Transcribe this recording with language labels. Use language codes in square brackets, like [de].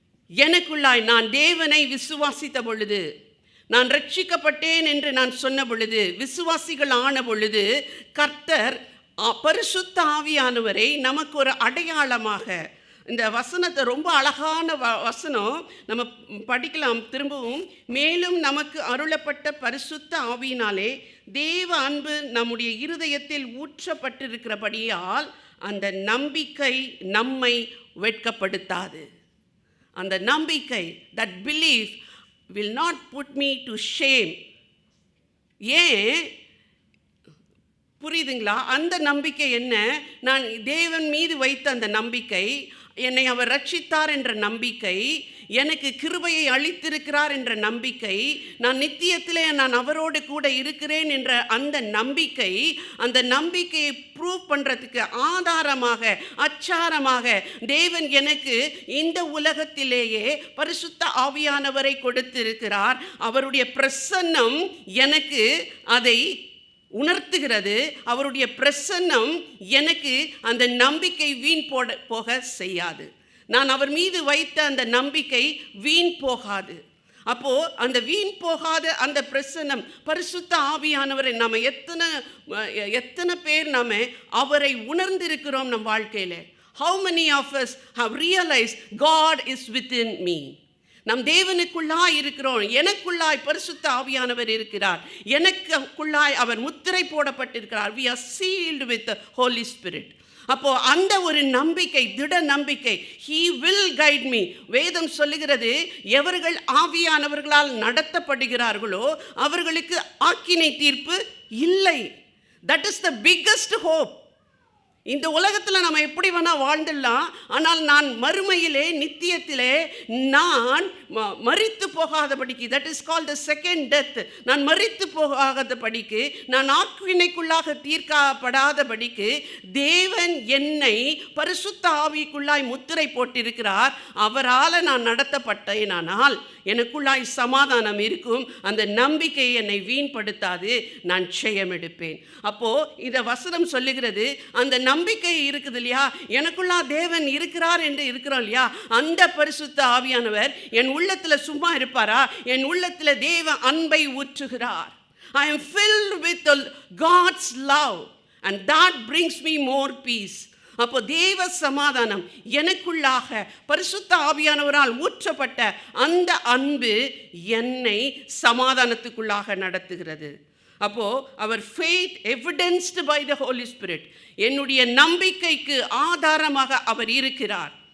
[ta] எனக்குள்ளாய் நான் தேவனை விசுவாசித்த பொழுது, நான் ரட்சிக்கப்பட்டேன் என்று நான் சொன்ன பொழுது, விசுவாசிகள் ஆன பொழுது, கர்த்தர் பரிசுத்த ஆவியானவரை நமக்கு ஒரு அடையாளமாக, இந்த வசனத்தை ரொம்ப அழகான வசனம் நம்ம படிக்கலாம் திரும்பவும். மேலும் நமக்கு அருளப்பட்ட பரிசுத்த ஆவியினாலே தேவ அன்பு நம்முடைய இருதயத்தில் ஊற்றப்பட்டிருக்கிறபடியால் அந்த நம்பிக்கை நம்மை வெட்கப்படுத்தாது. அந்த நம்பிக்கை, [en] that belief will not put me to shame. [ta] ஏன் புரியுதுங்களா? அந்த நம்பிக்கை என்ன? நான் தேவன் மீது வைத்த அந்த நம்பிக்கை, என்னை அவர் ரட்சித்தார் என்ற நம்பிக்கை, எனக்கு கிருபையை அளித்திருக்கிறார் என்ற நம்பிக்கை, நான் நித்தியத்திலே நான் அவரோடு கூட இருக்கிறேன் என்ற அந்த நம்பிக்கை, அந்த நம்பிக்கையை ப்ரூவ் பண்ணுறதுக்கு ஆதாரமாக, அச்சாரமாக தேவன் எனக்கு இந்த உலகத்திலேயே பரிசுத்த ஆவியானவரை கொடுத்திருக்கிறார். அவருடைய பிரசன்னம் எனக்கு அதை உணர்த்துகிறது. அவருடைய பிரசன்னம் எனக்கு அந்த நம்பிக்கை வீண் போக செய்யாது. நான் அவர் மீது வைத்த அந்த நம்பிக்கை வீண் போகாது. அப்போது அந்த வீண் போகாத அந்த பிரசன்னம், பரிசுத்த ஆவியானவரை நாம் எத்தனை பேர் நாம் அவரை உணர்ந்திருக்கிறோம் நம் வாழ்க்கையில்? [en] How many of us have realized God is within me? [ta] நம் தேவனுக்குள்ளாய் இருக்கிறோம். எனக்குள்ளாய் பரிசுத்த ஆவியானவர் இருக்கிறார். எனக்குள்ளாய் அவர் முத்திரை போடப்பட்டிருக்கிறார். [en] We are sealed with the Holy Spirit. [ta] அப்போ அந்த ஒரு நம்பிக்கை, திட நம்பிக்கை, [en] He will guide me. [ta] வேதம் சொல்லுகிறது, எவர்கள் ஆவியானவர்களால் நடத்தப்படுகிறார்களோ அவர்களுக்கு ஆக்கினை தீர்ப்பு இல்லை. [en] That is the biggest hope. [ta] இந்த உலகத்தில் நம்ம எப்படி வேணால் வாழ்ந்துடலாம், ஆனால் நான் மறுமையிலே நித்தியத்திலே நான் மரித்து போகாதபடிக்கு, [en] that is called the second death, [ta] நான் மரித்து போகாதபடிக்கு, நான் ஆக்கினைக்குள்ளாக தீர்க்கப்படாதபடிக்கு தேவன் என்னை பரிசுத்த ஆவிக்குள்ளாய் முத்திரை போட்டிருக்கிறார். அவரால் நான் நடத்தப்பட்டேனானால் எனக்குள்ளாய் சமாதானம் இருக்கும். அந்த நம்பிக்கை என்னை வீண்படுத்தாது. நான் ஜெயம் எடுப்பேன். அப்போது இந்த வசனம் சொல்லுகிறது, அந்த நம்பிக்கை இருக்குது இல்லையா, எனக்குள்ளா தேவன் இருக்கிறார் என்று இருக்கிறோம் இல்லையா, அந்த பரிசுத்த ஆவியானவர் என் உள்ளத்தில் சும்மா இருப்பாரா? என் உள்ளத்தில் தேவ அன்பை ஊற்றுகிறார். [en] I am filled with God's love and that brings me more peace. [ta] அப்போ தேவ சமாதானம் எனக்குள்ளாக பரிசுத்த ஆவியானவரால் ஊற்றப்பட்ட அந்த அன்பு என்னை சமாதானத்துக்குள்ளாக நடத்துகிறது. அப்போது அவர் [en] faith evidenced by the Holy Spirit, [ta] என்னுடைய நம்பிக்கைக்கு ஆதாரமாக அவர் இருக்கிறார்.